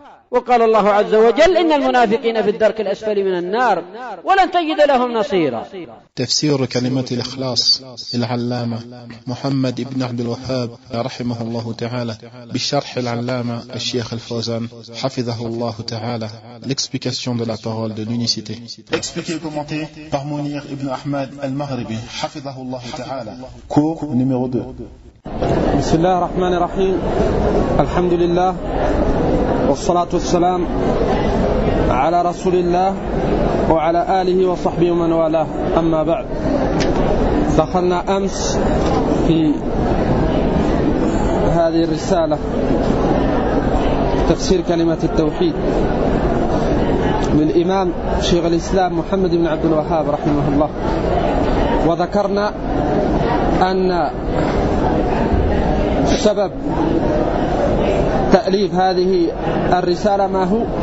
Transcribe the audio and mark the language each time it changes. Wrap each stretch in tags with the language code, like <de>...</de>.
<ar>وقال الله عز وجل إن المنافقين في الدرك الأسفل من النار ولن تجد لهم نصيرا. تفسير كلمة الإخلاص للعلامة محمد بن عبد الوهاب رحمه الله تعالى بشرح العلامة الشيخ الفوزان حفظه الله تعالى.</ar> <fr>l'explication de la parole de l'unicité. expliqué et commenté par Mounir ibn Ahmad al-Maghribi</fr> <ar>حفظه الله تعالى.</ar> <fr>cours numéro 2.</fr> <ar>بسم الله الرحمن الرحيم. الحمد لله والصلاة والسلام على رسول الله وعلى آله وصحبه ومن والاه. أما بعد، دخلنا أمس في هذه الرسالة تفسير كلمة التوحيد من إمام شيخ الإسلام محمد بن عبد الوهاب رحمه الله، وذكرنا أن سبب تأليف هذه الرسالة ما هو؟</ar>